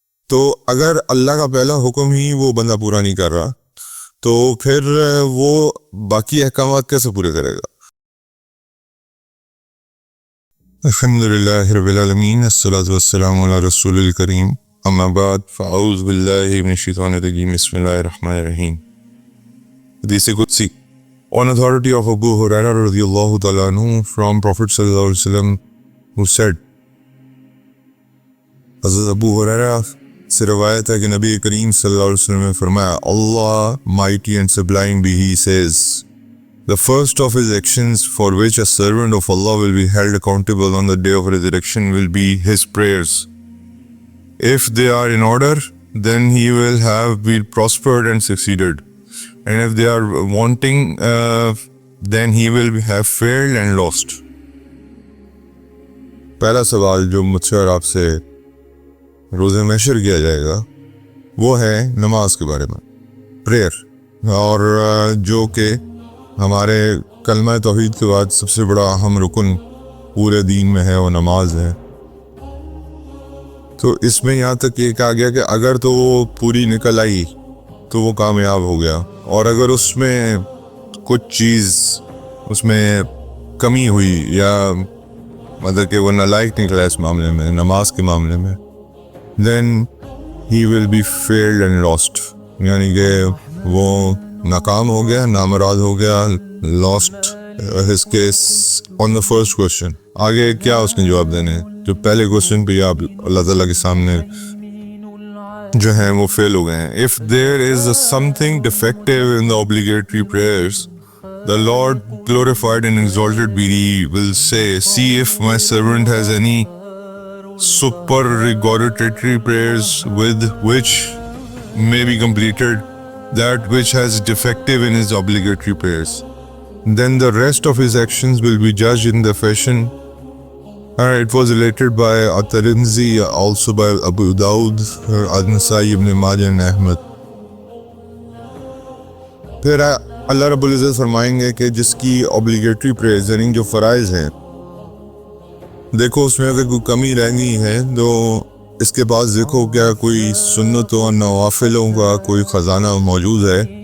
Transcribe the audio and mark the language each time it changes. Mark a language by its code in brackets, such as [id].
[ur] تو اگر اللہ کا پہلا حکم ہی وہ بندہ پورا نہیں کر رہا تو پھر وہ باقی احکامات کیسے پورے کرے گا؟ [ar] الحمدللہ رب العالمین، الصلاۃ والسلام علی رسول الکریم، اما بعد فاعوذ باللہ من الشیطان الرجیم، بسم اللہ الرحمن الرحیم. [en] حدیث قدسی on authority of Abu Hurairah radiyallahu ta'ala anhu from Prophet sallallahu alaihi wasallam who said, [ur] حضرت ابو ہریرہ سے روایت ہے کہ نبی کریم صلی اللہ علیہ وسلم نے فرمایا، [en] Allah mighty and sublime be he says, the first of his actions for which a servant of Allah will be held accountable on the day of resurrection will be his prayers. If they are in order, then he will have been prospered and succeeded. And if they are wanting, then he will have failed and lost. [ur] پہلا سوال جو مجھ سے اور آپ سے روز محشر کیا جائے گا وہ ہے نماز کے بارے میں، پریئر، اور جو کہ ہمارے کلمہ توحید کے بعد سب سے بڑا اہم رکن پورے دین میں ہے، وہ نماز ہے. تو اس میں یہاں تک یہ کہا گیا کہ اگر تو وہ پوری نکل آئی تو وہ کامیاب ہو گیا، اور اگر اس میں کچھ چیز اس میں کمی ہوئی یا مطلب کہ وہ نالائق نکلا اس معاملے میں، نماز کے معاملے میں، [en] then he will be failed and lost، [ur] یعنی کہ وہ ناکام ہو گیا، نامراد ہو گیا، [en] lost his case on the first question. [ur] آگے کیا اس نے جواب دینے جو پہلے کوشچن پہ آپ اللہ تعالیٰ کے سامنے جو ہیں وہ فیل ہو گئے ہیں. [en] If there is something defective in the obligatory prayers, the Lord glorified and exalted be He will say, see if my servant has any supererogatory prayers with which may be completed that which has defective in his obligatory prayers. Then the rest of his actions will be judged in the fashion. It was related by At-Tirmidhi, also by Abu Dawud, An-Nasa'i, Ibn Majah and Ahmad. [ur] پھر اللہ رب العزت فرمائیں گے کہ جس کی obligatory prayers یعنی جو فرائض ہیں، دیکھو اس میں اگر کوئی کمی رہ گئی ہے تو اس کے پاس دیکھو کیا کوئی سنت و نوافلوں کا کوئی خزانہ موجود ہے.